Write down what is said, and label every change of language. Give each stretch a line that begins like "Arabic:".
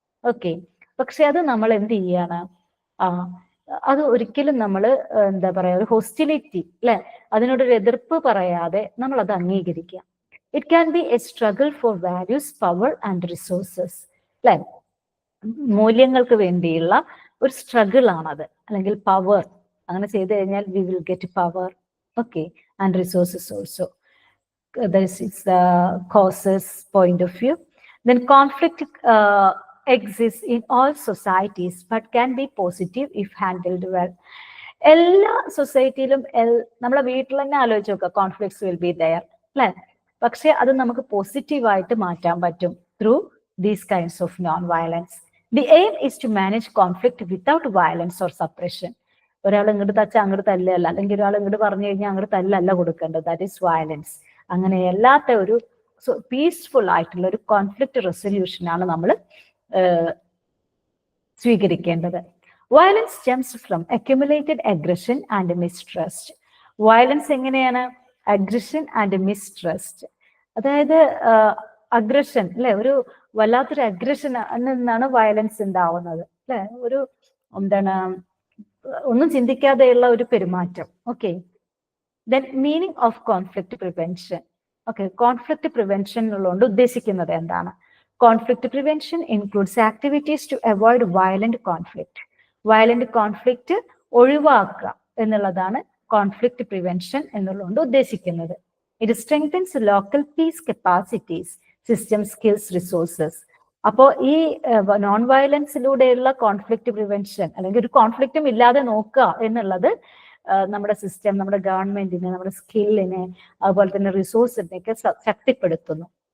Malayalam: Okay, പക്ഷെ അത് നമ്മൾ എന്ത് ചെയ്യാണ്, അത് ഒരിക്കലും നമ്മൾ എന്താ പറയാ, ഒരു ഹോസ്റ്റിലിറ്റി, അല്ലെ, അതിനോടൊരു എതിർപ്പ് പറയാതെ നമ്മൾ അത് അംഗീകരിക്കുക.
English: It can be a struggle for values, power and resources, അല്ലെ?
Malayalam: മൂല്യങ്ങൾക്ക് വേണ്ടിയുള്ള ഒരു സ്ട്രഗിൾ ആണത്, അല്ലെങ്കിൽ പവർ. അങ്ങനെ ചെയ്തു കഴിഞ്ഞാൽ
English: We will get power, okay, and resources also. This is the causes point of view. Then conflict exists in all societies but can be positive if handled well.
Malayalam: എല്ലാ സൊസൈറ്റിയിലും നമ്മളെ വീട്ടിൽ തന്നെ ആലോചിച്ച് നോക്കുക,
English: conflicts will be there,
Malayalam: അല്ലെ? പക്ഷെ അത് നമുക്ക് പോസിറ്റീവായിട്ട് മാറ്റാൻ പറ്റും
English: Through these kinds of non violence. The aim is to manage conflict without violence or suppression.
Malayalam: ഒരാൾ ഇങ്ങോട്ട് തച്ചാൽ അങ്ങോട്ട് തല്ലല്ല, അല്ലെങ്കിൽ ഒരാൾ ഇങ്ങോട്ട് പറഞ്ഞു കഴിഞ്ഞാൽ അങ്ങോട്ട് തല്ലല്ല കൊടുക്കേണ്ടത്,
English: That is violence.
Malayalam: അങ്ങനെയല്ലാത്ത ഒരു പീസ്ഫുൾ ആയിട്ടുള്ള ഒരു കോൺഫ്ലിക്റ്റ് റെസൊല്യൂഷനാണ് നമ്മൾ സ്വീകരിക്കേണ്ടത്.
English: Violence stems from accumulated aggression and mistrust. Violence എങ്ങനെയാണ്? Aggression and mistrust.
Malayalam: അതായത് അഗ്രഷൻ, അല്ലെ, ഒരു വല്ലാത്തൊരു അഗ്രഷൻ നിന്നാണ് വയലൻസ് ഉണ്ടാവുന്നത്, അല്ലെ? ഒരു എന്താണ്, ഒന്നും ചിന്തിക്കാതെയുള്ള ഒരു പെരുമാറ്റം.
English: Okay, then meaning of conflict prevention.
Malayalam: Okay, conflict prevention എന്നുള്ളതുകൊണ്ട് ഉദ്ദേശിക്കുന്നത് എന്താണ്?
English: Conflict prevention includes activities to avoid violent conflict.
Malayalam: Violent conflict ഒഴിവാക്കുക എന്നുള്ളതാണ് conflict prevention എന്നുള്ളതുകൊണ്ട് ഉദ്ദേശിക്കുന്നത്.
English: It strengthens local peace capacities, system skills, resources.
Malayalam: അപ്പോൾ ഈ നോൺ വയലൻസിലൂടെയുള്ള കോൺഫ്ലിക്റ്റ് പ്രിവെൻഷൻ, അല്ലെങ്കിൽ ഒരു കോൺഫ്ലിക്റ്റും ഇല്ലാതെ നോക്കുക എന്നുള്ളത് നമ്മുടെ സിസ്റ്റം, നമ്മുടെ ഗവൺമെന്റിനെ, നമ്മുടെ സ്കില്ലിനെ, അതുപോലെ തന്നെ റിസോഴ്സിനെയൊക്കെ ശക്തിപ്പെടുത്തുന്നു.